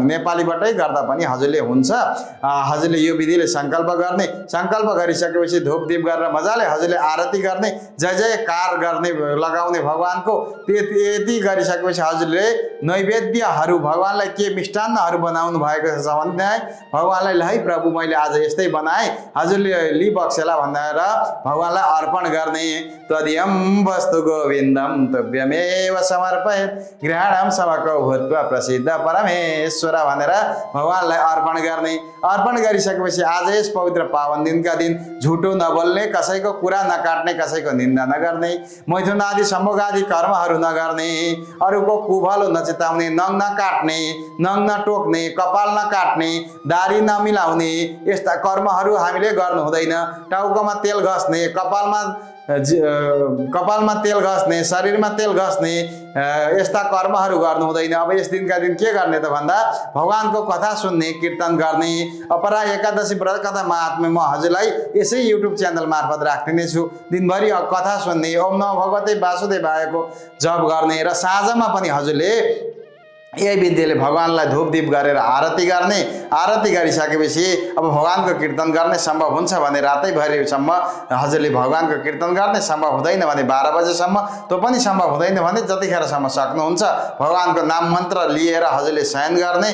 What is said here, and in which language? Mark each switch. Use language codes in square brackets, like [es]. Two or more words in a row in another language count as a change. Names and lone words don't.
[ne] नेपालीबाटै गर्दा पनि हजुरले हुन्छ। हजुरले यो विधिले सङ्कल्प गर्ने, सङ्कल्प गरिसकेपछि धूपदीप गरेर मजाले हजुरले आरती गर्ने, जय जयकार गर्ने लगाउने भगवानको। यति गरिसकेपछि हजुरले नैवेद्यहरू भगवानलाई के मिष्टान्नहरू बनाउनु भएको छ भने भगवानलाई ल है प्रभु मैले आज यस्तै बनाएँ हजुरले लि बक्सेला भनेर भगवानलाई अर्पण गर्ने। [sa] तदियम वस्तु गोविन्दम तव्यमेव समर्पयेत् ग्रहणम समको भूत्वा प्रसिद्ध परमेश्वर [ne] भनेर भगवानलाई अर्पण गर्ने। अर्पण गरिसकेपछि आज यस पवित्र पावन दिनका दिन झुटो नबोल्ने, कसैको कुरा नकाट्ने, कसैको निन्दा नगर्ने, मैथुन आदि सम्भोग आदि कर्महरू नगर्ने, अरूको कुभलो नचिताउने, नङ नकाट्ने, नङ नटोक्ने, कपाल नकाट्ने, दाढी नमिलाउने, यस्ता कर्महरू हामीले गर्नु हुँदैन। टाउकोमा तेल घस्ने, कपालमा तेल घस्ने, शरीरमा तेल घस्ने यस्ता कर्महरू गर्नु हुँदैन। अब यस दिनका दिन के गर्ने त भन्दा भगवानको कथा सुन्ने, कीर्तन गर्ने। अपरा एकादशी व्रत कथा महात्म्य म हजुरलाई यसै युट्युब च्यानल मार्फत राख्दिने छु। दिनभरि कथा सुन्ने, [sa] ओम नमो भगवते वासुदेवायको [ne] जप गर्ने र साँझमा पनि हजुरले यही विधिले भगवानलाई धूपदीप गरेर आरती गर्ने। आरती गरिसकेपछि अब भगवानको कीर्तन गर्ने सम्भव हुन्छ भने रातैभरिसम्म हजुरले भगवानको कीर्तन गर्ने, सम्भव हुँदैन भने 12 बजेसम्म, त्यो पनि सम्भव हुँदैन भने जतिखेरसम्म सक्नुहुन्छ भगवानको नाम मन्त्र लिएर हजुरले शयन गर्ने।